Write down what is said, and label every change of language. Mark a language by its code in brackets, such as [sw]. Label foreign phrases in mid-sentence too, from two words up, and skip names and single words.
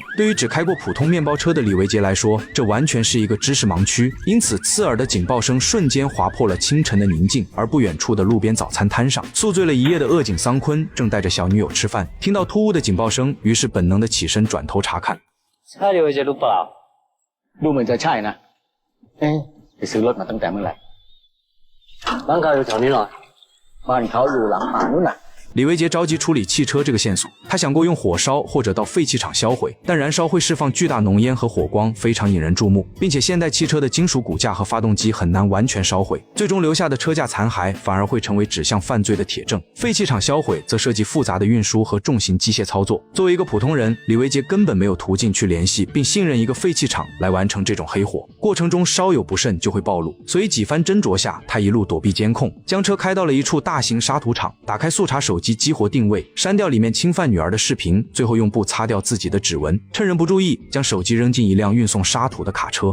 [zh] 对于只开过普通面包车的李维杰来说，这完全是一个知识盲区，因此刺耳的警报声瞬间划破了清晨的宁静。而不远处的路边早餐摊上，宿醉了一夜的恶警桑坤正带着小女友吃饭，听到突兀的警报声，于是本能的起身转头查看。 [th] ถ้า李维杰รู้เปล่าดูเหมือนจะใช่นะไปซื้อรถมาตั้งแต่เมื่อไหร่บ้านเขาอยู่แถวนี้เหรอบ้านเขาอยู่หลังป่านู่นน่ะ [zh] 李维杰着急处理汽车这个线索，他想过用火烧或者到废弃厂销毁，但燃烧会释放巨大浓烟和火光，非常引人注目，并且现代汽车的金属骨架和发动机很难完全烧毁，最终留下的车架残骸反而会成为指向犯罪的铁证。废弃厂销毁则涉及复杂的运输和重型机械操作，作为一个普通人，李维杰根本没有途径去联系并信任一个废弃厂来完成这种黑活，过程中稍有不慎就会暴露，所以几番斟酌下，他一路躲避监控，将车开到了一处大型沙土场，打开速查手机激活定位，删掉里面侵犯女儿的视频，最后用布擦掉自己的指纹，趁人不注意将手机扔进一辆运送沙土的卡车。